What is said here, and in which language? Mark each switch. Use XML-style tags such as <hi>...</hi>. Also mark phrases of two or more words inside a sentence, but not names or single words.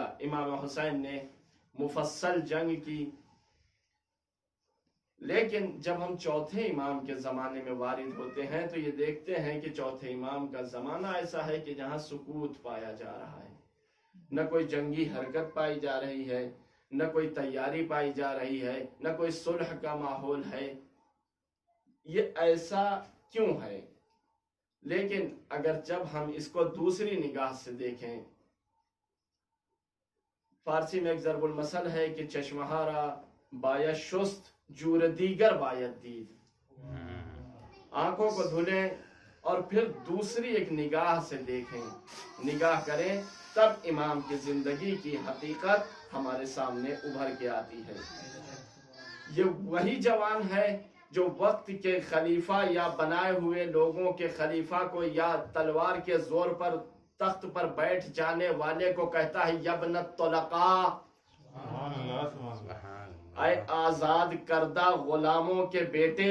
<ur>امام حسین نے مفصل جنگ کی، لیکن جب ہم چوتھے امام کے زمانے میں وارد ہوتے ہیں تو یہ دیکھتے ہیں کہ چوتھے امام کا زمانہ ایسا ہے کہ جہاں سکوت پایا جا رہا ہے، نہ کوئی جنگی حرکت پائی جا رہی ہے، نہ کوئی تیاری پائی جا رہی ہے، نہ کوئی صلح کا ماحول ہے۔ یہ ایسا کیوں ہے؟ لیکن اگر جب ہم اس کو دوسری نگاہ سے دیکھیں، فارسی میں ایک ضرب المثل ہے کہ</ur> <fa>چشمہارا باید شست جور دیگر باید دید،</fa> <ur>آنکھوں کو دھلیں اور پھر دوسری ایک نگاہ سے دیکھیں، نگاہ کریں، تب امام کی زندگی کی حقیقت ہمارے سامنے ابھر کے آتی ہے۔ یہ وہی جوان ہے جو وقت کے خلیفہ یا بنائے ہوئے لوگوں کے خلیفہ کو یا تلوار کے زور پر تخت پر بیٹھ جانے والے کو کہتا ہے</ur> <ar>یبن الطلقاء،</ar> <ur>اے آزاد کردہ غلاموں کے بیٹے۔</ur>